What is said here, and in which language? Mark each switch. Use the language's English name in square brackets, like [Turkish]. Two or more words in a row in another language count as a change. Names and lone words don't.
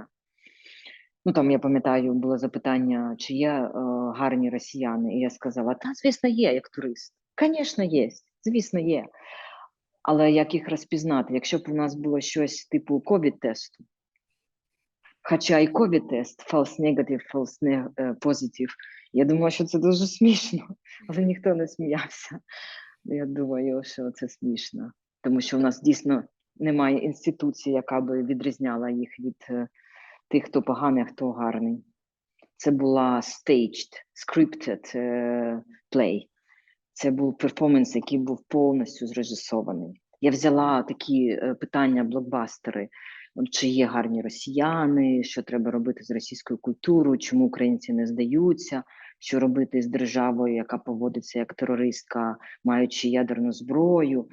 [Ukrainian] Ну, там, я пам'ятаю, було запитання, чи є гарні росіяни, і я сказала, та, звісно, є, як турист. Звісно, є, звісно, є. Але як їх розпізнати? Якщо б у нас було щось типу ковід-тесту, хоча і ковід-тест, [English] false negative, false positive, [Ukrainian] я думаю, що це дуже смішно, але ніхто не сміявся. Я думаю, що це смішно, тому що у нас дійсно немає інституції, яка би відрізняла їх від тих, хто поганий, а хто гарний. Це була [English] staged, scripted play. [Ukrainian] Це був перформанс, який був повністю зрежисований. Я взяла такі питання, блокбастери, чи є гарні росіяни, що треба робити з російською культурою, чому українці не здаються, що робити з державою, яка поводиться як терористка, маючи ядерну зброю.